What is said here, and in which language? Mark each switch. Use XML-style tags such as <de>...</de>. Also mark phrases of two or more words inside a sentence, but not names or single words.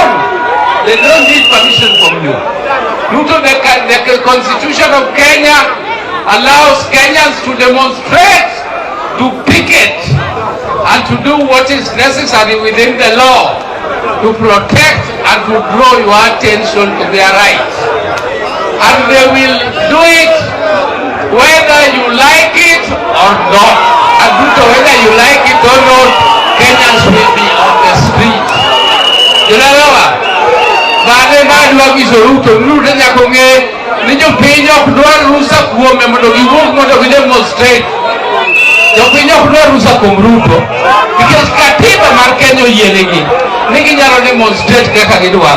<en>They don't need permission from you. Ruto, the Constitution of Kenya allows Kenyans to demonstrate, to picket, and to do what is necessary within the law to protect and to draw your attention to their rights. And they will do it whether you like it or not. And Ruto, whether you like it or not, Kenyans will be on the streets.</en> <luo>Bade madwa gizo Ruto nyakonge nijo pinyo kudwa rusa kuome mondo giwuok mondo gidemonstrate. Jo pinyo kudwa rusa kuom Ruto because katiba mar Kenya oyienegi ni ginyalo demonstrate kaka gidwaro.</luo>